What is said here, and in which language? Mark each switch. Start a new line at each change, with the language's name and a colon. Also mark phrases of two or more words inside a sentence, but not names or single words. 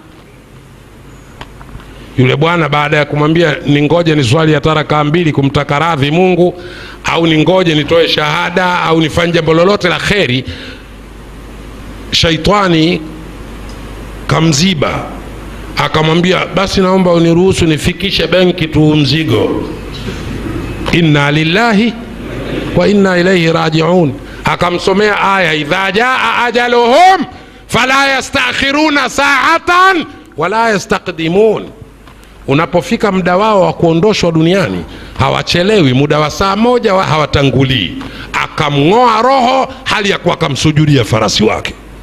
Swahili: Yule bwana baada ya kumwambia, ningoje ni swali ya taraka 2 kumtaka radhi Mungu, au ningoje nitoe shahada, au nifanye jambo lolote la kheri, shaitani kamziba. Akamwambia, basi naomba uniruhusu nifikishe benki tu mzigo.
Arabic: إنا لله وإنا إليه راجعون.
Swahili: Akamsomea aya,
Arabic: إذا جاء أجلهم فلا يستأخرون ساعة ولا يستقدمون.
Swahili: Unapofika muda wao wa kuondoshwa duniani, hawachelewi, muda wa saa moja hawatangulii. Akamngoa roho hali ya kuwa akamsujudia farasi wake.